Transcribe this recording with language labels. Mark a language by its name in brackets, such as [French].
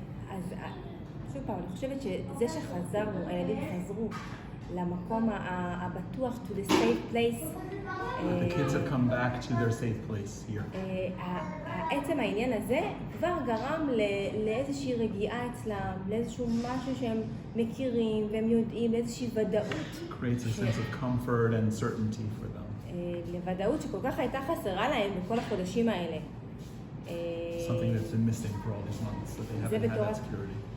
[Hebrew] אז שוב פעם, אני חושבת שזה שחזרנו, הילדים חזרו למקום הבטוח, [English] to the safe place. The kids have come back to their safe place here. [Hebrew] עצם העניין הזה כבר גרם לאיזושהי רגיעה אצלם, לאיזשהו משהו שהם מכירים והם יודעים, לאיזושהי ודאות. [English] Creates a sense of comfort and certainty for them. [Hebrew] לוודאות שכל כך הייתה חסרה להם בכל החודשים האלה. [English] Something that's been missing for all these months, that they haven't had that security.